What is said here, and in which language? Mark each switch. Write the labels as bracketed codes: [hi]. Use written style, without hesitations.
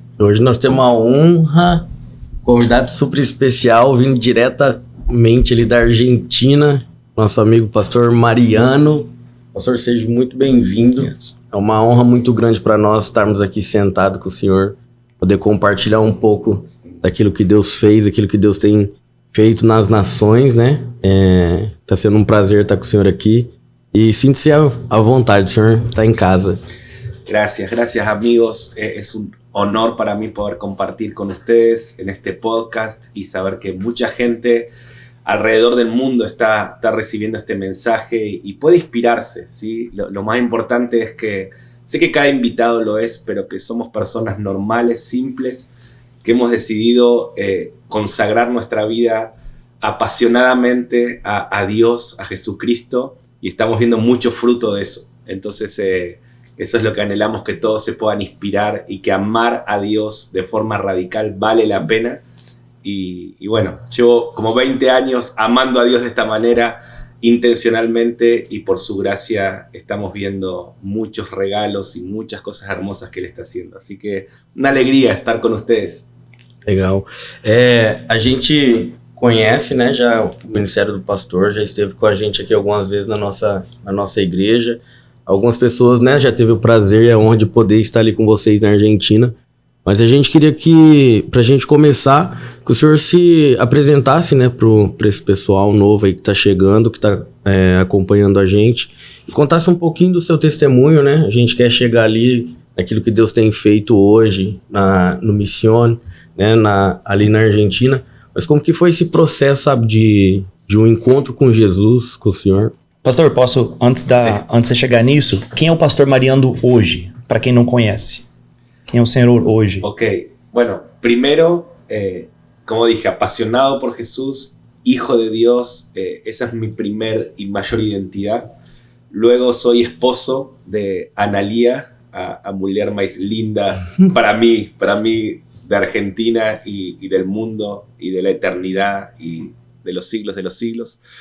[pt] Hoje nós temos uma honra, convidado super especial, vindo diretamente ali da Argentina, nosso amigo pastor Mariano. Pastor, seja muito bem-vindo. [en] Yes. [pt] É uma honra muito grande para nós estarmos aqui sentados com o senhor, poder compartilhar um pouco daquilo que Deus fez, aquilo que Deus tem feito nas nações, né? Tá sendo um prazer estar com o senhor aqui. [es] Y siéntese [pt] a vontade, [es] el Señor está en casa. Gracias amigos. Es un honor para mí poder compartir con ustedes en este podcast y saber que mucha gente alrededor del mundo está recibiendo este mensaje y puede inspirarse, ¿sí? Lo más importante es que sé que cada invitado lo es, pero que somos personas normales, simples, que hemos decidido consagrar nuestra vida apasionadamente a Dios, a Jesucristo. Y estamos viendo mucho fruto de eso. Entonces, eso es lo que anhelamos, que todos se puedan inspirar y que amar a Dios de forma radical vale la pena. Y bueno, llevo como 20 años amando a Dios de esta manera, intencionalmente, y por su gracia estamos viendo muchos regalos y muchas cosas hermosas que Él está haciendo. Así que una alegría estar con ustedes. [pt] Legal. A gente conhece, né, já o Ministério do Pastor, já esteve com a gente aqui algumas vezes na nossa igreja. Algumas pessoas, né, já teve o prazer e a honra de poder estar ali com vocês na Argentina. Mas a gente queria que, pra gente começar, que o senhor se apresentasse, né, pra esse pessoal novo aí que tá chegando, que tá acompanhando a gente, e contasse um pouquinho do seu testemunho, né? A gente quer chegar ali, naquilo que Deus tem feito hoje, no Missão, né, ali na Argentina. Mas como que foi esse processo, sabe, de um encontro com Jesus, com o senhor? Pastor, posso, antes de você chegar nisso, quem é o pastor Mariano hoje, para quem não conhece? Quem é o Senhor hoje? [es] Ok, bueno, primero, como dije, apasionado por Jesús, hijo de Dios, esa es mi primer y mayor identidad. Luego soy esposo de Analía, [pt] a mulher [es] más linda para mí de Argentina y del mundo y de la eternidad y de los siglos.